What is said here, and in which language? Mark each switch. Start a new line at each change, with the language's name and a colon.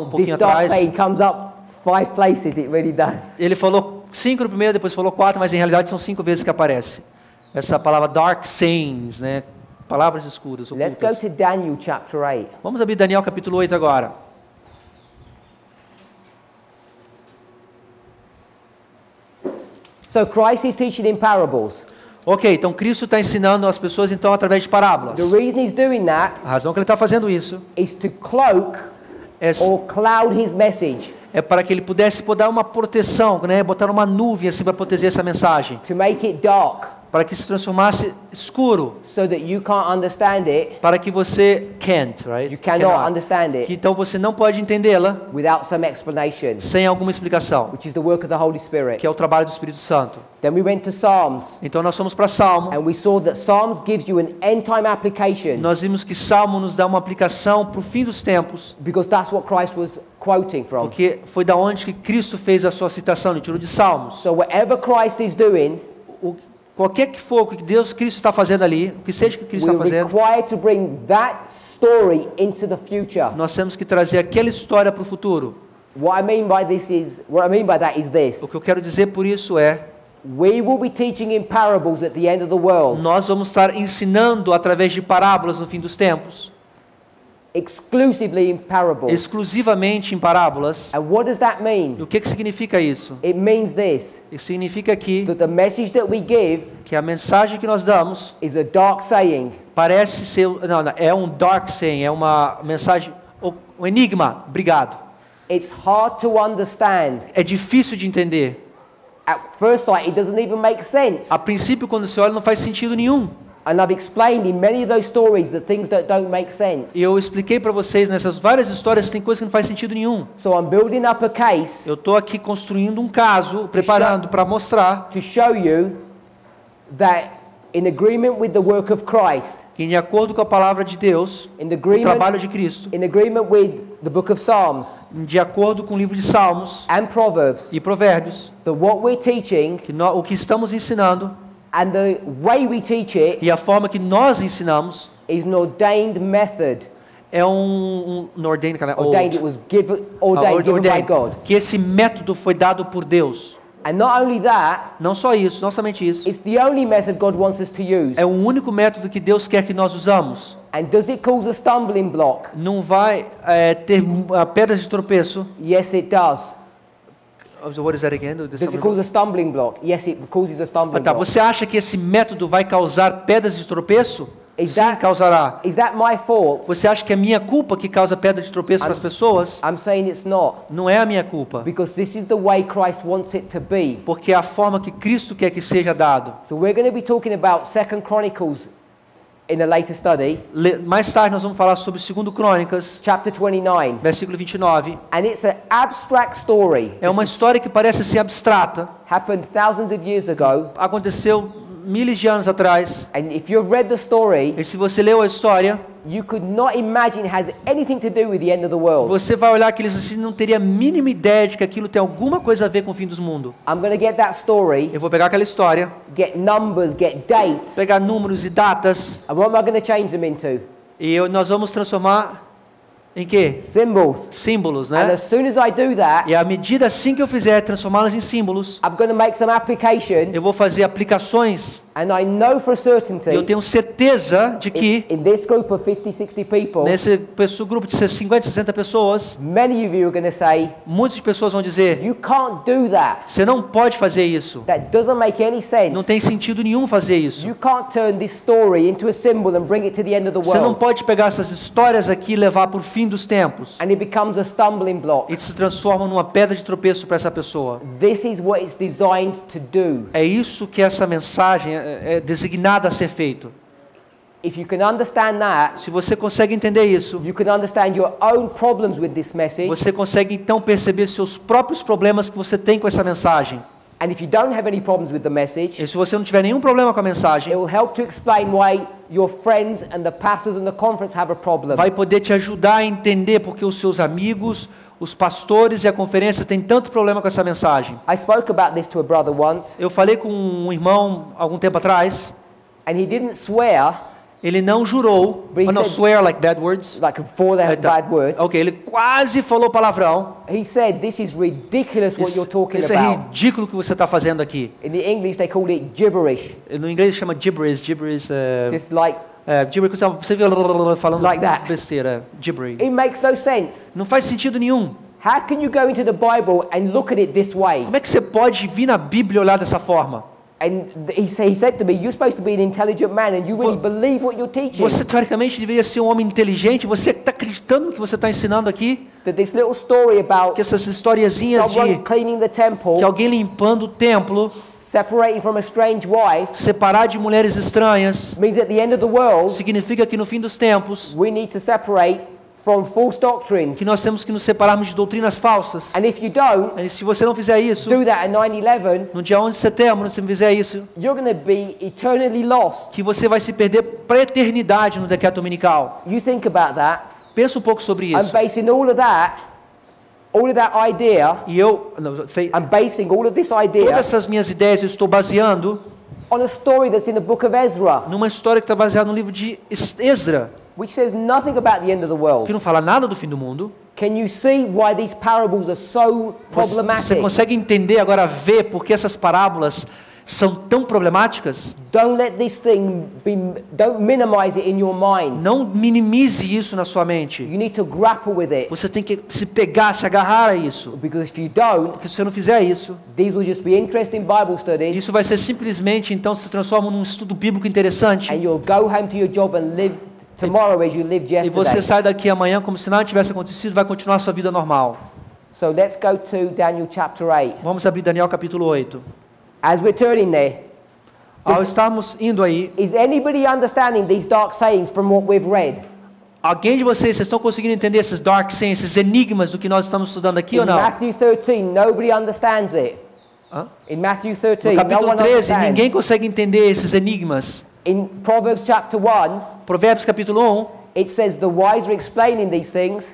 English: This
Portuguese: pouquinho
English: dark
Portuguese: atrás.
English: saying comes up 5 places, it really does.
Portuguese: Ele falou 5 no primeiro, depois falou 4, mas em realidade são 5 vezes que aparece. Essa palavra
English: dark sayings,
Portuguese: né? Palavras escuras,
English: Let's go
Portuguese: ocultas.
English: to Daniel chapter 8.
Portuguese: Vamos abrir Daniel capítulo 8 agora.
English: So Christ is teaching in parables.
Portuguese: Ok, então Cristo está ensinando as pessoas então através de parábolas.
English: The reason he's doing that
Portuguese: A razão que ele está fazendo isso
English: is to cloak
Portuguese: é,
English: or cloud his message,
Portuguese: é para que ele pudesse dar uma proteção, né? Botar uma nuvem assim para proteger essa mensagem,
English: to make it dark,
Portuguese: para que se transformasse escuro,
English: so that you can't understand it,
Portuguese: para que você
English: can't, right? you cannot understand
Portuguese: Que
English: it
Portuguese: então você não pode entendê-la
English: without some explanation,
Portuguese: sem alguma explicação,
English: which is the work of the Holy Spirit.
Portuguese: que é o trabalho do Espírito Santo.
English: Then we went to Psalms,
Portuguese: Então nós fomos para Salmo.
English: and we saw that Psalms gives you an end time application,
Portuguese: Nós vimos que Salmo nos dá uma aplicação para o fim dos tempos,
English: because that's what Christ was quoting from.
Portuguese: porque foi da onde que Cristo fez a sua citação, ele tirou de Salmos.
English: So whatever Christ is doing,
Portuguese: Qualquer que for o que Cristo está fazendo ali, o que seja que Cristo está
English: we're
Portuguese: fazendo,
English: required to bring that story into the future.
Portuguese: nós temos que trazer aquela história para o futuro.
English: What I mean by that is this.
Portuguese: O que eu quero dizer por isso é,
English: We will be teaching in parables at the end of the world,
Portuguese: nós vamos estar ensinando através de parábolas no fim dos tempos,
English: exclusively in parables.
Portuguese: exclusivamente em parábolas.
English: And what does that
Portuguese: E
English: mean?
Portuguese: o que significa isso?
English: It means this,
Portuguese: Isso significa que
English: that the message that we give
Portuguese: a mensagem que nós damos
English: is a dark saying,
Portuguese: parece ser, não, é um
English: dark saying,
Portuguese: é uma mensagem, um enigma. Obrigado.
English: it's hard to understand.
Portuguese: É difícil de entender.
English: At first sight, it doesn't even make sense.
Portuguese: A princípio, quando você olha, não faz sentido nenhum.
English: And I've explained in many of those stories the things that don't make sense.
Portuguese: E eu expliquei para vocês nessas várias histórias tem coisas que não faz sentido nenhum.
English: So I'm building up a case
Portuguese: Eu estou aqui construindo um caso, preparando para mostrar
English: to show you that in agreement with the work of Christ,
Portuguese: que, de acordo com a palavra de Deus,
English: in
Portuguese: o
English: agreement,
Portuguese: trabalho de Cristo,
English: in agreement with the book of Psalms
Portuguese: de acordo com o livro de Salmos
English: and Proverbs,
Portuguese: e Provérbios,
English: that what we're teaching
Portuguese: que o que estamos ensinando
English: and the way we teach it
Portuguese: e a forma que nós ensinamos
English: is an ordained method.
Portuguese: é ordained,
English: Ordained, it was given by God.
Portuguese: que esse método foi dado por Deus.
English: And not only that,
Portuguese: Não só isso, não somente isso.
English: it's the only method God wants us to use.
Portuguese: É o único método que Deus quer que nós usamos.
English: And does it cause a stumbling block?
Portuguese: Não vai ter pedras de tropeço.
English: Yes, it does. What is that again? Does it cause a stumbling block? Yes, it causes a stumbling
Portuguese: Tá,
English: block.
Portuguese: você acha que esse método vai causar pedras de tropeço? Sim, causará.
English: Is that my fault?
Portuguese: Você acha que é minha culpa que causa pedra de tropeço para as pessoas?
English: I'm saying it's not.
Portuguese: Não é a minha culpa.
English: Because this is the way Christ wants it to be.
Portuguese: Porque é a forma que Cristo quer que seja dado.
English: So we're going to be talking about 2 Chronicles in a later study.
Portuguese: Mais tarde nós vamos falar sobre 2 Crônicas,
English: Chapter 29.
Portuguese: versículo 29.
English: And it's an abstract story.
Portuguese: É uma história que parece ser abstrata.
English: Happened thousands of years ago.
Portuguese: Aconteceu milhares de anos atrás.
English: And if you've read the story,
Portuguese: E se você leu a história,
English: you could not imagine it has anything to do with the end of the world.
Portuguese: você vai olhar aquilo e você não teria a mínima ideia de que aquilo tem alguma coisa a ver com o fim dos mundos.
English: I'm going to get that story,
Portuguese: Eu vou pegar aquela história,
English: get numbers, get dates.
Portuguese: pegar números e datas,
English: And what am I going to change them into?
Portuguese: E nós vamos transformar em quê?
English: Symbols.
Portuguese: Símbolos,
English: And
Portuguese: né?
English: as soon as I do that,
Portuguese: E à medida assim que eu fizer transformá-las em símbolos,
English: I'm going to make some application,
Portuguese: eu vou fazer aplicações.
English: and I know for a
Portuguese: Eu
English: certainty,
Portuguese: tenho certeza de que
English: in this group of 50, 60 people,
Portuguese: nesse grupo de 50, 60 pessoas,
English: many of you are going to say,
Portuguese: muitas pessoas vão dizer:
English: you can't do that.
Portuguese: você não pode fazer isso.
English: That doesn't make any sense.
Portuguese: Não tem sentido nenhum fazer isso.
English: You can't turn this story into a symbol and bring it to the end of the
Portuguese: Você não
English: world.
Portuguese: pode pegar essas histórias aqui e levar para o fim dos tempos.
English: And it becomes a stumbling block.
Portuguese: E se transforma numa pedra de tropeço para essa pessoa.
English: This is what it's designed to do.
Portuguese: É isso que essa mensagem é designada a ser feito.
English: If you can understand that,
Portuguese: Se você consegue entender isso,
English: you can understand your own problems with this message.
Portuguese: você consegue então perceber seus próprios problemas que você tem com essa mensagem.
English: And if you don't have any problems with the message,
Portuguese: E se você não tiver nenhum problema com a mensagem,
English: it will help to explain why your friends and the pastors and the conference have a problem.
Portuguese: vai poder te ajudar a entender porque os seus amigos, os pastores e a conferência têm tanto problema com essa mensagem.
English: I spoke about this to a brother once,
Portuguese: Eu falei com um irmão algum tempo atrás,
English: and he didn't swear,
Portuguese: ele não jurou,
English: But he
Portuguese: não
English: said- swear like bad words. like for that bad word.
Portuguese: Ok, ele quase falou palavrão.
English: He said, this is ridiculous what you're talking
Portuguese: Isso é
English: about.
Portuguese: ridículo que você está fazendo aqui.
English: In the English, they call it gibberish.
Portuguese: No inglês chama gibberish.
English: Gibberish Just like,
Portuguese: gibberish, você vê falando
English: Like that.
Portuguese: besteira. Gibberish.
English: it makes no sense.
Portuguese: Não faz sentido nenhum.
English: How can you go into the Bible and look at it this way?
Portuguese: Como é que você pode vir na Bíblia e olhar dessa forma?
English: And he said to me, you're supposed to be an intelligent man and you really believe what you're teaching.
Portuguese: Você teoricamente deveria ser um homem inteligente. Você está acreditando no que você está ensinando aqui?
English: That this little story about
Portuguese: Que essas historiazinhas
English: someone
Portuguese: de
English: cleaning the
Portuguese: que
English: temple,
Portuguese: alguém limpando o templo,
English: separating from a strange wife,
Portuguese: separar de mulheres estranhas,
English: means at the end of the world,
Portuguese: significa que no fim dos tempos,
English: we need to separate from false doctrines.
Portuguese: que nós temos que nos separarmos de doutrinas falsas.
English: And if you don't
Portuguese: E se você não fizer isso,
English: do that at 9/11,
Portuguese: no dia 11 de setembro, se você não fizer isso,
English: you're going to be eternally lost.
Portuguese: que você vai se perder para a eternidade no decreto dominical.
English: You think about that.
Portuguese: Pensa um pouco sobre
English: I'm
Portuguese: isso.
English: basing all of that idea,
Portuguese: E eu,
English: I'm basing all of this
Portuguese: todas
English: idea
Portuguese: essas minhas ideias eu estou baseando
English: on a story that's in the book of Ezra,
Portuguese: numa história que está baseada no livro de Esdra,
English: which says nothing about the end of the
Portuguese: que
English: world.
Portuguese: não fala nada do fim do mundo.
English: Can you see why these parables are so
Portuguese: Você
English: problematic?
Portuguese: consegue entender agora, ver por que essas parábolas são tão problemáticas?
English: Don't let this thing be, don't minimize it in your mind.
Portuguese: Não minimize isso na sua mente.
English: You need to grapple with it,
Portuguese: Você tem que se pegar, se agarrar a isso.
English: because if you don't,
Portuguese: Porque se você não fizer isso,
English: these will just be interesting Bible studies,
Portuguese: isso vai ser simplesmente, então, se transforma num estudo bíblico interessante.
English: and you'll go home to your job and live tomorrow as you lived
Portuguese: E você
English: yesterday.
Portuguese: sai daqui amanhã como se nada tivesse acontecido, vai continuar a sua vida normal.
English: So let's go to Daniel chapter 8.
Portuguese: Vamos abrir Daniel capítulo 8.
English: As we're turning there,
Portuguese: Ao estarmos indo aí,
English: is anybody understanding these dark sayings from what we've read?
Portuguese: alguém de vocês estão conseguindo entender esses
English: dark sayings,
Portuguese: esses enigmas do que nós estamos estudando aqui
English: In
Portuguese: ou não?
English: Matthew 13, nobody understands it.
Portuguese: Hã?
English: In Matthew 13,
Portuguese: No no capítulo
English: one
Portuguese: 13,
English: understands.
Portuguese: ninguém consegue entender esses enigmas.
English: In Proverbs chapter 1,
Portuguese: Provérbios capítulo 1,
English: it says the wise are explaining these things,